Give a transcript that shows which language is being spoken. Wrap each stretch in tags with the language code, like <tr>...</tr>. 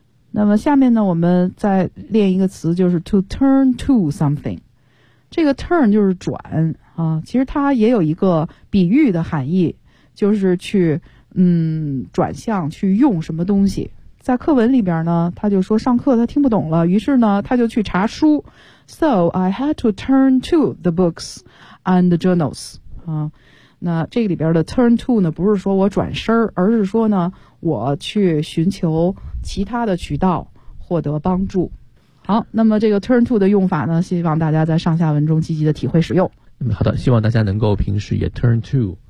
<zh>那么下面呢我们再练一个词，就是 to turn to something。这个 turn 就是转啊，其实它也有一个比喻的含义，就是去转向，去用什么东西在课文里边呢，他就说上课他听不懂了，于是呢他就去查书。</zh> <en>So I had to turn to the books and the journals.</en> <zh>那这里边的 turn to 呢，不是说我转身，而是说呢我去寻求其他的渠道获得帮助。好，那么这个 turn to 的用法呢，希望大家在上下文中积极的体会使用。好的，希望大家能够平时也 turn to</zh>